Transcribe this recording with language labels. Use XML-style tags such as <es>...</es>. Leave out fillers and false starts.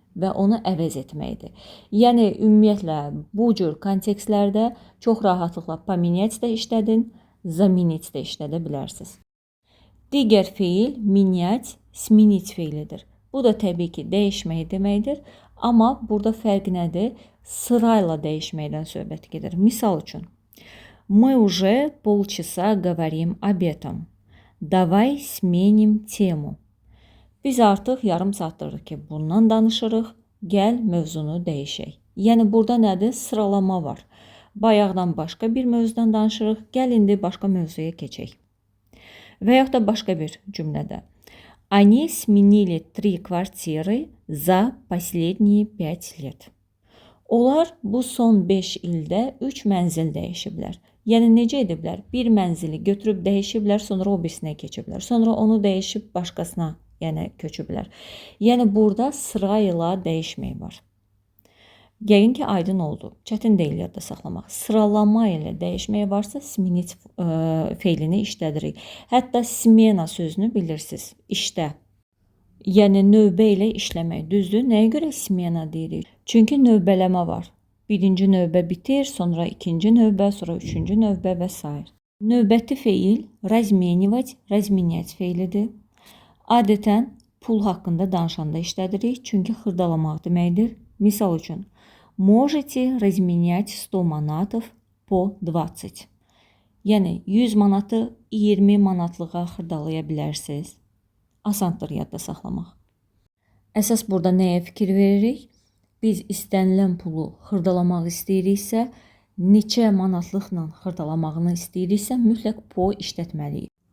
<az>və onu əvəz etməkdir. Yəni ümumiyyətlə bu cür kontekstlərdə çox rahatlıqla pomenять də işlədin, заменить də işlədə bilərsiniz. Digər feil менять, сменить feilidir. Bu da təbii ki, dəyişmək deməkdir. Amma burada fərq nədir? Sırayla dəyişməkdən söhbət gedir. Misal üçün,</az> <ru>мы уже полчаса говорим об этом. Давай сменим temu.</ru> <az>Biz artıq yarım saatdır ki, bundan danışırıq. Gəl mövzunu dəyişək. Yəni burada nədir? Sıralama var. Bayaqdan başqa bir mövzudan danışırıq. Gəl indi başqa mövzuya keçək. Və yaxud da başqa bir cümlədə.</az> <ru>Они сменили 3 квартиры за последние 5 лет.</ru> <az>Onlar bu son 5 ildə 3 mənzil dəyişiblər. Yəni necə ediblər? Bir mənzili götürüb dəyişiblər, sonra o birisinə keçiblər. Sonra onu dəyişib başqasına, yəni köçüblər. Yəni burada sırayla dəyişmək var. Yəqin ki, aydın oldu. Çətin deyil yadda saxlamaq. Sıralama ilə dəyişmək varsa, sменить feilini işlədirik. Hətta smena sözünü bilirsiniz. İşdə. Yəni növbə ilə işləmək. Düzdür? Nəyə görə smena deyirik? Çünki növbələmə var. Birinci növbə bitir, sonra ikinci növbə, sonra üçüncü növbə və s. Növbəti feil разменивать, разменять feilidir. Adətən pul haqqında danışanda işlədirik, çünki xırdalamaq deməkdir. Misal üçün,</az> <ru>можете разменять 100 manatов по 20.</ru> <az>Yəni 100 manatı 20 manatlığa xırdalaya bilərsiniz. Asandır yadda saxlamaq. Əsas burada nəyə fikir veririk? Biz istənilən pulu xırdalamaq istəyiriksə, neçə manatlıqla xırdalamağını istəyiriksə, mütləq po işlətməliyik.</az>